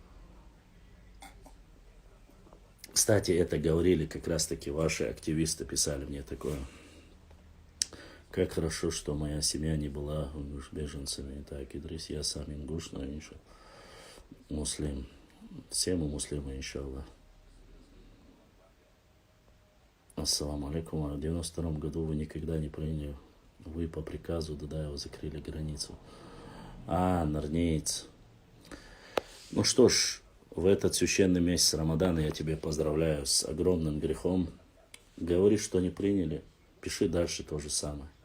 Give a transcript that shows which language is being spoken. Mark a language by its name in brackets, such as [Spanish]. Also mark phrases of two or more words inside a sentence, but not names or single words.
[Russian] Кстати, это говорили как раз-таки ваши активисты, писали мне такое. Как хорошо, что моя семья не была беженцами. Так, Идрис, я сам ингуш, но иншаллах. Муслим. Все мы муслимы, иншаллах. [Arabic] السلام عليكم. [Russian] В 92 году вы никогда не приняли. Вы по приказу Дадаева закрыли границу. Нарнеец. Ну что ж, в этот священный месяц Рамадана я тебя поздравляю с огромным грехом. Говори, что не приняли, пиши дальше то же самое.